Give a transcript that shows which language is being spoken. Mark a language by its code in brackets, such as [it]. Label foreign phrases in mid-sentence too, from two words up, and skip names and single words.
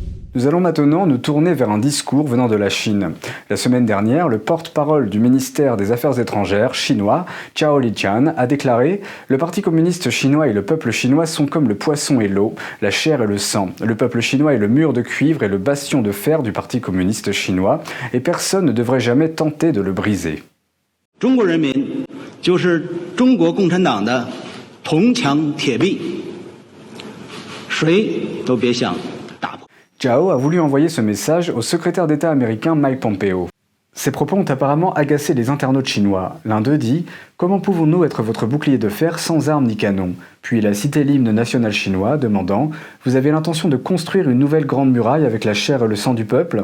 [fr] Nous allons maintenant nous tourner vers un discours venant de la Chine. La semaine dernière, le porte-parole du ministère des Affaires étrangères chinois, Zhao Lijian, a déclaré « Le Parti communiste chinois et le peuple chinois sont comme le poisson et l'eau, la chair et le sang. Le peuple chinois est le mur de cuivre et le bastion de fer du Parti communiste chinois, et personne ne devrait jamais tenter de le briser. » [zh] 中国人民就是中国共产党的铜墙铁壁，谁都别想打破。 [fr] Zhao a voulu envoyer ce message au secrétaire d'État américain Mike Pompeo. Ces propos ont apparemment agacé les internautes chinois. L'un d'eux dit « Comment pouvons-nous être votre bouclier de fer sans armes ni canons ?» Puis il a cité l'hymne national chinois, demandant « Vous avez l'intention de construire une nouvelle grande muraille avec la chair et le sang du peuple ?»